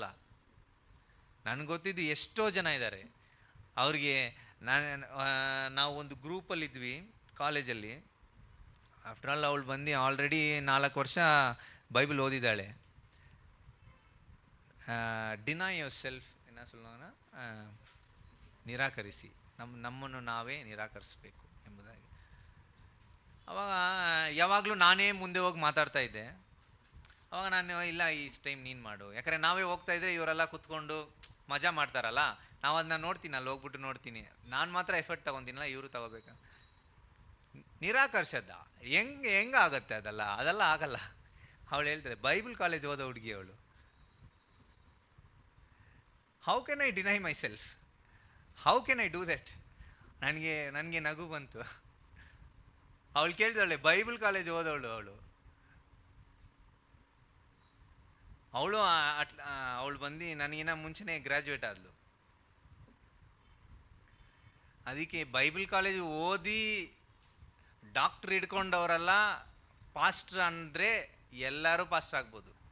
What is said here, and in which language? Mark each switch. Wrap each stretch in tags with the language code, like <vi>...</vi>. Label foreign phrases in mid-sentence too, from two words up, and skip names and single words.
<kn>ನನಗೆ ಗೊತ್ತಿದ್ದು ಎಷ್ಟೋ ಜನ ಇದ್ದಾರೆ, ಅವ್ರಿಗೆ ನಾವು ಒಂದು ಗ್ರೂಪಲ್ಲಿದ್ವಿ ಕಾಲೇಜಲ್ಲಿ.</kn> <en>after all</en> <kn>ಅವಳು ಬಂದು ಆಲ್ರೆಡಿ 4 ವರ್ಷ ಬೈಬಲ್ ಓದಿದ್ದಾಳೆ.</kn> <en>deny your self</en> <ta>என்ன சொல்லுவாங்க,</ta> <kn>ನಿರಾಕರಿಸಿ, ನಮ್ಮನ್ನು ನಾವೇ ನಿರಾಕರಿಸಬೇಕು ಎಂಬುದಾಗಿ. ಅವಾಗ ಯಾವಾಗಲೂ ನಾನೇ ಮುಂದೆ ಹೋಗಿ ಮಾತಾಡ್ತಾ ಇದ್ದೆ. ಅವಾಗ ನಾನು ಇಲ್ಲ, ಈ ಟೈಮ್ ನೀನು ಮಾಡು, ಯಾಕಂದರೆ ನಾವೇ ಹೋಗ್ತಾ ಇದ್ದರೆ ಇವರೆಲ್ಲ ಕುತ್ಕೊಂಡು ಮಜಾ ಮಾಡ್ತಾರಲ್ಲ, ನಾವು ಅದನ್ನ ನೋಡ್ತೀನಿ, ಅಲ್ಲಿ ಹೋಗ್ಬಿಟ್ಟು ನೋಡ್ತೀನಿ. ನಾನು ಮಾತ್ರ ಎಫರ್ಟ್ ತೊಗೊತೀನಲ್ಲ, ಇವರು ತಗೋಬೇಕಾ? ನಿರಾಕರಿಸೋದ ಹೆಂಗಾಗತ್ತೆ? ಅದೆಲ್ಲ ಆಗಲ್ಲ. ಅವಳು ಹೇಳ್ತಾಳೆ,</kn> <en>Bible college</en> <kn>ಓದೋ ಹುಡುಗಿ ಅವಳು,</kn> <en>how can I deny my self, how can I do that?</en> <kn>ನನಗೆ ನಗು ಬಂತು. ಅವಳು ಕೇಳ್ತಾಳೆ,</kn> <en>Bible college</en> <kn>ಓದೋಳು ಅವಳು ಬಂದು ನನಗಿನ್ನ ಮುಂಚೆನೇ ಗ್ರ್ಯಾಜುಯೇಟ್ ಆದಳು. ಅದಕ್ಕೆ</kn> <en>Bible college</en> <kn>ಓದಿ ಡಾಕ್ಟ್ರ್ ಹಿಡ್ಕೊಂಡವರೆಲ್ಲ ಪಾಸ್ಟ್ರ್ ಅಂದರೆ ಎಲ್ಲರೂ ಪಾಸ್ಟ್ರ್ ಆಗ್ಬೋದು.</kn>